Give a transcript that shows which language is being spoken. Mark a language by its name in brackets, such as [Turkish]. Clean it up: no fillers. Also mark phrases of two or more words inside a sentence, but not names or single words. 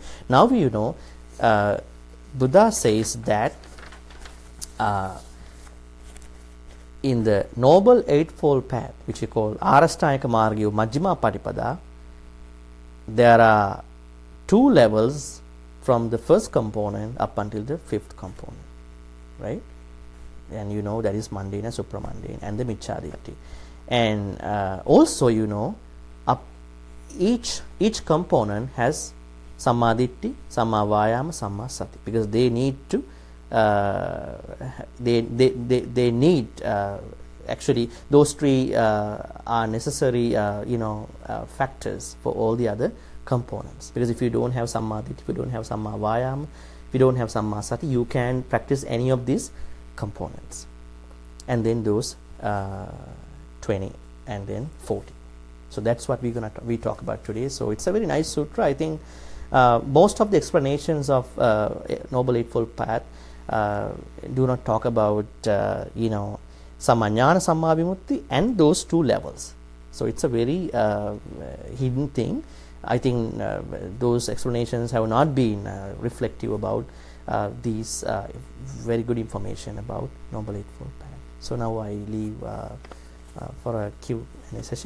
[English] Now you know, Buddha says that in the Noble Eightfold Path, which we call [Sinhala] Arasthayika Margaya [Pali] Majjhima Patipada, [English] there are 2 levels from the first component up until the 5th component, right? And you know that is mundane and supramundane and the [Pali] miccha ditti. [English] And also you know, each component has [Pali] samma ditti, samma vayama, samma sati, [English] because they need to they need actually those 3 are necessary factors for all the other components. Because if you don't have [Pali] samma ditti, [English] if you don't have [Pali] samma vayama, [English] if you don't have [Pali] samma sati, [English] you can practice any of these components. And then those 20 and then 40. So that's what we talk about today. So it's a very nice sutra. I think most of the explanations of Noble Eightfold Path do not talk about [Pali] samma jnana, samma vimutti, [English] and those 2 levels. So it's a very hidden thing. I think those explanations have not been reflective about these very good information about Noble Eightfold Path. So now I leave for a Q&A session.